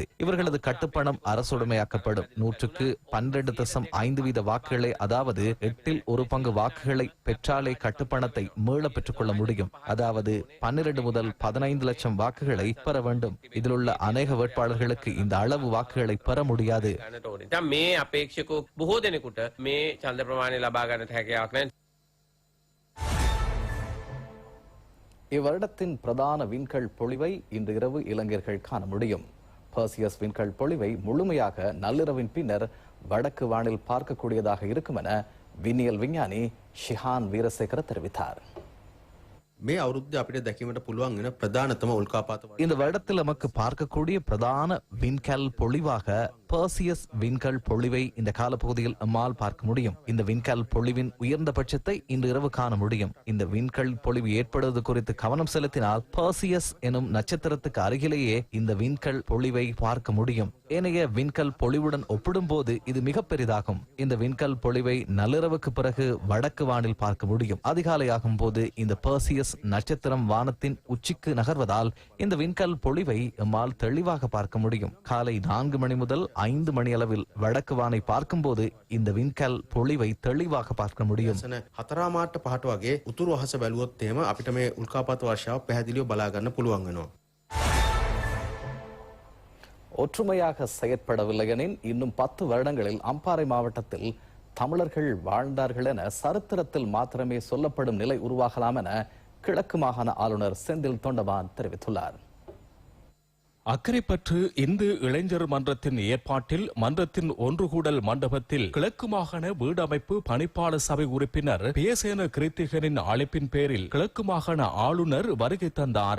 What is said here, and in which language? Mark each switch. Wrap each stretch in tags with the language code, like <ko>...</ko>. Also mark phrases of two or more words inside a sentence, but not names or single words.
<ta>இவர்களது கட்டுப்பணம் அரசுடைமையாக்கப்படும். 112.5% வாக்குகளை, அதாவது 1/8 வாக்குகளை பெற்றாலே கட்டுப்பணத்தை மீள பெற்றுக்கொள்ள முடியும். அதாவது 12 முதல் 15 லட்சம் வாக்குகளை பெற வேண்டும். இதில் உள்ள அநேக வேட்பாளர்களுக்கு இந்த அளவு வாக்குகளை பெற முடியாது.</ta> <si>මේ අපේක්ෂකෝ බොහෝ දෙනෙකුට මේ ඡන්ද ප්‍රමාණය ලබා ගන්නට හැකියාවක් නැහැ.</si> <ta>இவ்வருடத்தின் பிரதான விண்கல் பொழிவை இன்று இரவு இளைஞர்கள் காண முடியும். பர்சியஸ் விண்கல் பொழிவை முழுமையாக நள்ளிரவின் பின்னர் வடக்கு வானில் பார்க்கக்கூடியதாக இருக்கும் என விண்ணியல் விஞ்ஞானி ஷிஹான் வீரசேகர தெரிவித்தார்.</ta> <si>මේ අවුරුද්ද අපිට දැකීමට පුළුවන් වෙන ප්‍රධානතම උල්කාපාත</si> <ta>இந்த வருடத்தில் நமக்கு பார்க்கக்கூடிய பிரதான விண்கல் பொழிவாக பர்சியஸ் விண்கல் பொழிவை இந்த காலப்பகுதியில் நம்மால் பார்க்க முடியும். இந்த விண்கல் பொழிவின் உயர்ந்த பட்சத்தை இன்று இரவு காண முடியும். இந்த விண்கல் பொழிவு ஏற்படுவது குறித்து கவனம் செலுத்தினால் பர்சியஸ் எனும் நட்சத்திரத்துக்கு அருகிலேயே இந்த விண்கல் பொழிவை பார்க்க முடியும். ஏனைய விண்கல் பொழிவுடன் ஒப்பிடும்போது இது மிக பெரிதாகும். இந்த விண்கல் பொழிவை நள்ளிரவுக்கு பிறகு வடக்கு வானில் பார்க்க முடியும். அதிகாலையாகும் போது இந்த பர்சியஸ் நட்சத்திரம் வானத்தின் உச்சிக்கு நகர்வதால் இந்த விண்கல் பொழிவை நம்மால் தெளிவாக பார்க்க முடியும். காலை 4 மணி முதல் 5 மணி அளவில் வடக்கு வானை பார்க்கும் போது இந்த விண்கல் பொழிவை தெளிவாக பார்க்க முடியும்.</ta> <si>4 මාට 5ට වගේ උතුරු අහස බැලුවොත් එහෙම අපිට මේ උල්කාපාත වර්ෂාව පැහැදිලිව බලා ගන්න පුළුවන් වෙනවා.</si> <ta>ஒற்றுமையாக செயற்படவில்லை எனில் இன்னும் 10 வருடங்களில் அம்பாறை மாவட்டத்தில் தமிழர்கள் வாழ்ந்தார்கள் என சரித்திரத்தில் மாத்திரமே சொல்லப்படும் நிலை உருவாகலாம் என கிழக்கு மாகாண ஆளுநர் செந்தில் தொண்டமான் தெரிவித்துள்ளார். அக்கரைப்பற்று இந்து இளைஞர் மன்றத்தின் ஏற்பாட்டில் மன்றத்தின் ஒன்றுகூடல் மண்டபத்தில் கிழக்கு மாகாண வீடமைப்பு பணிப்பாளர் சபை உறுப்பினர் பேசேன கிருத்திகனின் அழைப்பின் பேரில் கிழக்கு மாகாண ஆளுநர் வருகை தந்தார்.</ta>